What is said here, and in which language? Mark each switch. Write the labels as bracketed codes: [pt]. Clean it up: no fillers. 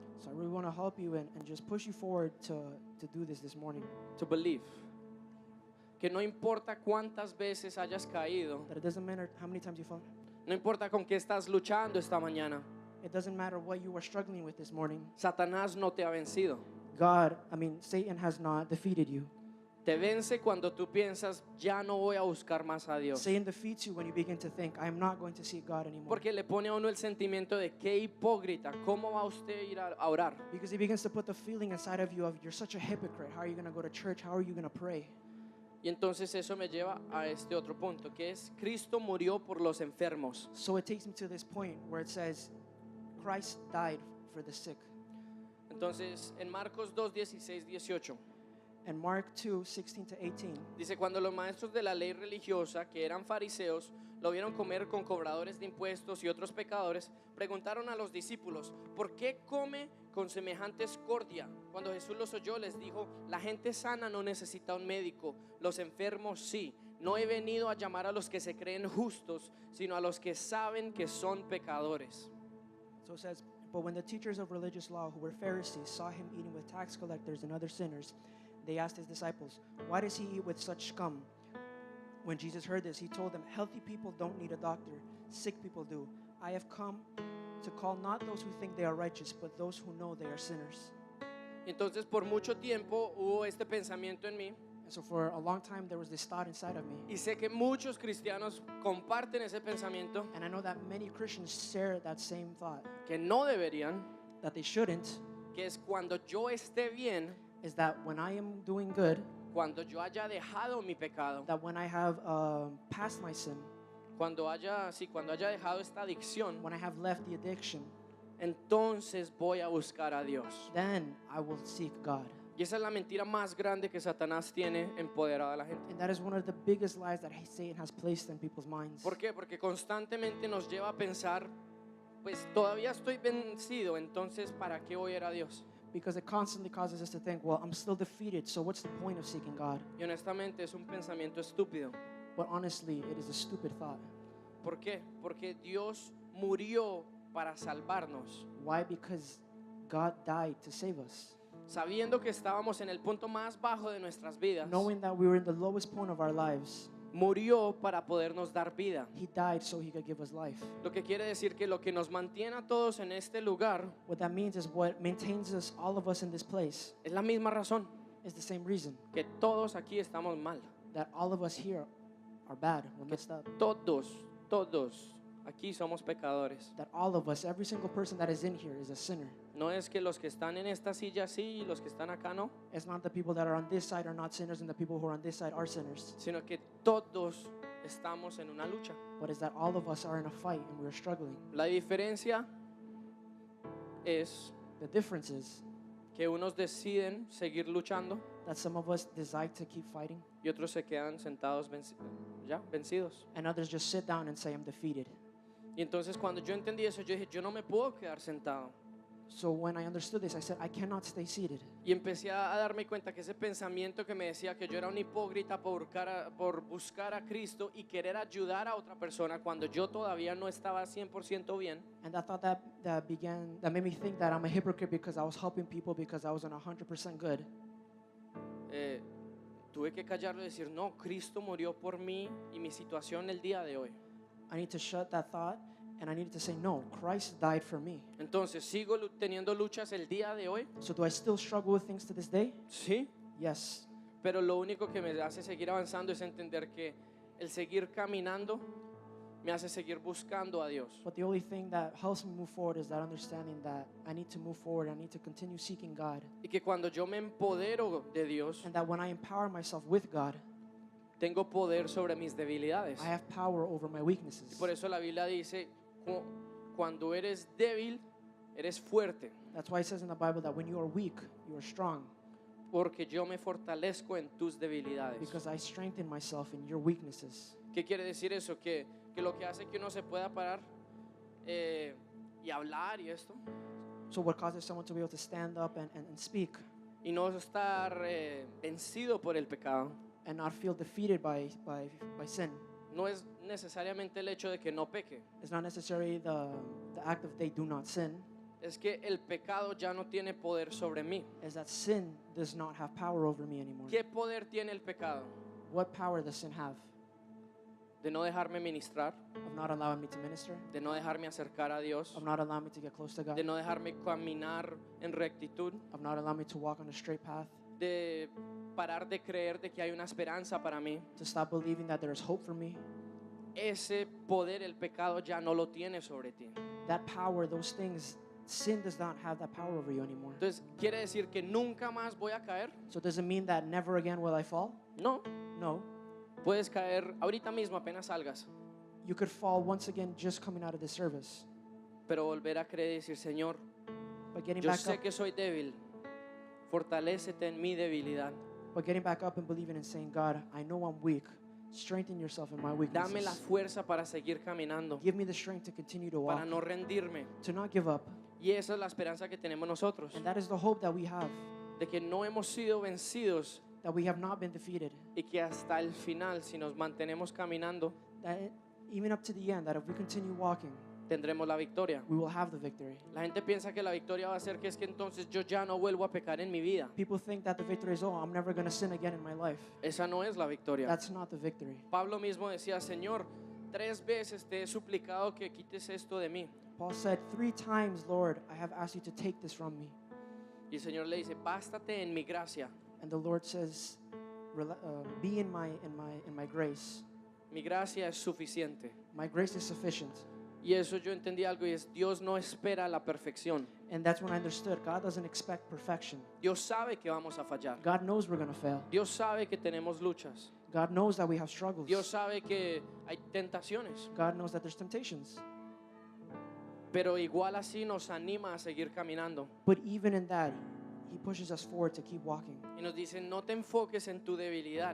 [en] So I really want to help you and just push you forward to do this morning. To believe. [es] Que no importa cuántas veces hayas caído, [en] That it doesn't matter how many times you fall. [es] no importa con qué estás luchando esta mañana, [en] It doesn't matter what you are struggling with this morning. [es] Satanás no te ha vencido. [en] Satan has not defeated you. [es] Te vence cuando tú piensas, ya no voy a buscar más a Dios. [en] Satan defeats you when you begin to think, I am not going to seek God anymore. [es] Porque le pone a uno el sentimiento de qué hipócrita, ¿cómo va usted a ir a orar? [en] Because he begins to put the feeling inside of you of, you're such a hypocrite. How are you going to go to church? How are you going to pray? [es] Y entonces eso me lleva a este otro punto, que es Cristo murió por los enfermos. [en] So it takes me to this point where it says, Christ died for the sick. [es] Entonces en Marcos 2, 16, 18. [en] And Mark 2, 16 to 18. [es] Dice, cuando los maestros de la ley religiosa, que eran fariseos, lo vieron comer con cobradores de impuestos y otros pecadores, preguntaron a los discípulos, ¿por qué come con semejante escordia? Cuando Jesús los oyó, les dijo, la gente sana no necesita un médico, los enfermos sí. No he venido a llamar a los que se creen justos, sino a los que saben que son pecadores. [en] So it says, but when the teachers of religious law who were Pharisees saw him eating with tax collectors and other sinners, they asked his disciples, why does he eat with such scum? When Jesus heard this, he told them, healthy people don't need a doctor, sick people do. I have come to call not those who think they are righteous, but those who know they are sinners. [es] Entonces por mucho tiempo hubo este pensamiento en mí, [en] And so for a long time, there was this thought inside of me. [es] y sé que muchos cristianos comparten ese pensamiento, [en] And I know that many Christians share that same thought, [es] que no deberían, [en] that they shouldn't, [es] que es cuando yo esté bien, [en] is that when I am doing good, [es] cuando yo haya dejado mi pecado, [en] that when I have passed my sin, [es] cuando haya dejado esta adicción, [en] when I have left the addiction, [es] entonces voy a buscar a Dios. [en] then I will seek God. [es] Y esa es la mentira más grande que Satanás tiene empoderada a la gente. [en] And that is one of the biggest lies that Satan has placed in people's minds. [es] ¿Por qué? Porque constantemente nos lleva a pensar, pues todavía estoy vencido, entonces ¿para qué voy a ir a Dios? [en] Because it constantly causes us to think, well, I'm still defeated, so what's the point of seeking God? [es] Y honestamente es un pensamiento estúpido. [en] But honestly, it is a stupid thought. [es] ¿Por qué? Porque Dios murió para salvarnos, [en] Why? Because God died to save us. [es] sabiendo que estábamos en el punto más bajo de nuestras vidas. [en] Knowing that we were in the lowest point of our lives, [es] Murió para podernos dar vida. [en] He died so He could give us life. [es] Lo que quiere decir que lo que nos mantiene a todos en este lugar [en] What that means is what maintains us, all of us in this place, [es] es la misma razón, [en] is the same reason [es] que todos aquí estamos mal. [en] that all of us here are bad, we're messed up. [es] Todos aquí somos pecadores. [en] That all of us, every single person that is in here is a sinner. [es] No es que los que están en esta silla sí y los que están acá no, [en] It's not the people that are on this side are not sinners and the people who are on this side are sinners. [es] sino que todos estamos en una lucha. [en] But it's that all of us are in a fight and we're struggling. [es] La diferencia es [en] The difference is [es] que unos deciden seguir luchando [en] that some of us decide to keep fighting [es] y otros se quedan sentados vencidos. [en] and others just sit down and say, I'm defeated. [es] Y entonces cuando yo entendí eso, yo dije, yo no me puedo quedar sentado. [en] So when I understood this, I said, I cannot stay seated. [es] Y empecé a darme cuenta que ese pensamiento que me decía que yo era un hipócrita por buscar a Cristo y querer ayudar a otra persona cuando yo todavía no estaba 100% bien, [en] And I thought that made me think that I'm a hypocrite because I was helping people because I wasn't 100% good. [es] tuve que callarlo y decir, no, Cristo murió por mí y mi situación el día de hoy. [en] I need to shut that thought and I needed to say, no, Christ died for me. [es] Entonces, ¿sigo teniendo luchas el día de hoy? [en] So do I still struggle with things to this day? [es] Sí, [en] Yes. [es] pero lo único que me hace seguir avanzando es entender que el seguir caminando me hace seguir buscando a Dios. [en] But the only thing that helps me move forward is that understanding that I need to move forward. I need to continue seeking God. [es] Y que cuando yo me empodero de Dios, [en] And that when I empower myself with God, [es] tengo poder sobre mis debilidades. [en] I have power over my weaknesses. [es] Por eso la Biblia dice, cuando eres débil, eres fuerte, [en] That's why it says in the Bible that when you are weak, you are strong. [es] porque yo me fortalezco en tus debilidades. [en] Because I strengthen myself in your weaknesses. [es] ¿Qué quiere decir eso? Que lo que hace que uno se pueda parar y hablar y esto, [en] So what causes someone to be able to stand up and speak [es] y no estar vencido por el pecado, [en] and not feel defeated by sin? [es] no es necesariamente el hecho de que no peque, [en] It's not necessarily the act of they do not sin. [es] es que el pecado ya no tiene poder sobre mí. [en] Is that sin does not have power over me anymore. [es] ¿Qué poder tiene el pecado? [en] What power does sin have? [es] De no dejarme ministrar, [en] Of not allowing me to minister, [es] de no dejarme acercar a Dios, [en] of not allowing me to get close to God, [es] de no dejarme caminar en rectitud, [en] of not allowing me to walk on a straight path, [es] de parar de creer de que hay una esperanza para mí. [en] to stop believing that there is hope for me. [es] Ese poder el pecado ya no lo tiene sobre ti. [en] That power, those things, sin does not have that power over you anymore. [es] Entonces, ¿quiere decir que nunca más voy a caer? [en] So does it mean that never again will I fall? [es] No, [en] No. [es] puedes caer ahorita mismo apenas salgas, [en] You could fall once again just coming out of this service. [es] pero volver a creer y decir, Señor, [en] But getting [es] yo [en] back [es] sé [en] up, [es] que soy débil, fortalécete en mi debilidad. [en] and believing and saying, God, I know I'm weak. Strengthen yourself in my [es] Dame la [en] weaknesses. [es] fuerza para seguir caminando, [en] Give me the strength to continue to walk, [es] para no rendirme. [en] to not give up. [es] Y esa es la esperanza que tenemos nosotros, [en] And that is the hope that we have, [es] de que no hemos sido vencidos [en] that we have not been defeated. [es] y que hasta el final, si nos mantenemos caminando, [en] That even up to the end, that if we continue walking, [es] tendremos la victoria. [en] we will have the victory. [es] La gente piensa que la victoria va a ser que es que entonces yo ya no vuelvo a pecar en mi vida. [en] People think that the victory is, oh, I'm never going to sin again in my life. [es] Esa no es la victoria. [en] That's not the victory. [es] Pablo mismo decía, Señor, 3 veces te he suplicado que quites esto de mí. [en] Paul said, 3 times, Lord, I have asked you to take this from me. [es] Y el Señor le dice, bástate en mi gracia. [en] And the Lord says, be in my grace. [es] Mi gracia es suficiente. [en] My grace is sufficient. [es] Y eso yo entendí algo y es, Dios no espera la perfección. [en] And that's when I understood God doesn't expect perfection. [es] Dios sabe que vamos a fallar. [en] God knows we're going to fail. [es] Dios sabe que tenemos luchas. [en] God knows that we have struggles. [es] Dios sabe que hay tentaciones. [en] God knows that there's temptations. [es] Pero igual así nos anima a seguir caminando. [en] But even in that, He pushes us forward to keep walking. [es] Y nos dice, no te enfoques en tu debilidad.